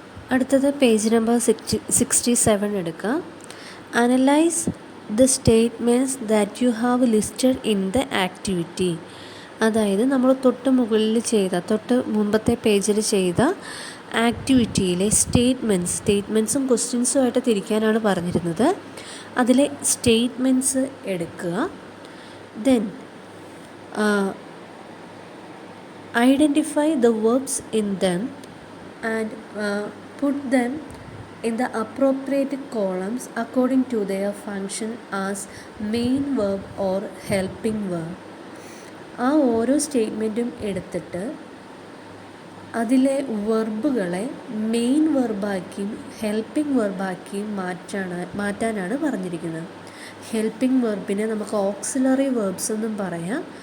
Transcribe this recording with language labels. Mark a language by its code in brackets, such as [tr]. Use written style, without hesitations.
[ml] അടുത്തത് page number 67 എടുക്കുക. [en] Analyse the statements that you have listed in the activity. [ml] അതായത് നമ്മൾ തൊട്ട് മുമ്പത്തെ പേജിൽ ചെയ്ത ആക്ടിവിറ്റിയിലെ സ്റ്റേറ്റ്മെൻറ്റ്സും ക്വസ്റ്റ്യൻസുമായിട്ട് തിരിക്കാനാണ് പറഞ്ഞിരുന്നത്. അതിലെ സ്റ്റേറ്റ്മെൻറ്റ്സ് എടുക്കുക. [en] Then identify the verbs in them and put them in the appropriate columns according to their function as main verb or helping verb. [ml] ആ ഓരോ സ്റ്റേറ്റ്മെൻറ്റും എടുത്തിട്ട് അതിലെ വെർബുകളെ മെയിൻ വെർബാക്കിയും ഹെൽപ്പിംഗ് വെർബാക്കിയും മാറ്റാനാണ് പറഞ്ഞിരിക്കുന്നത്. ഹെൽപ്പിംഗ് വെർബിനെ നമുക്ക് ഓക്സിലറി വെർബ്സ് എന്നും പറയാം.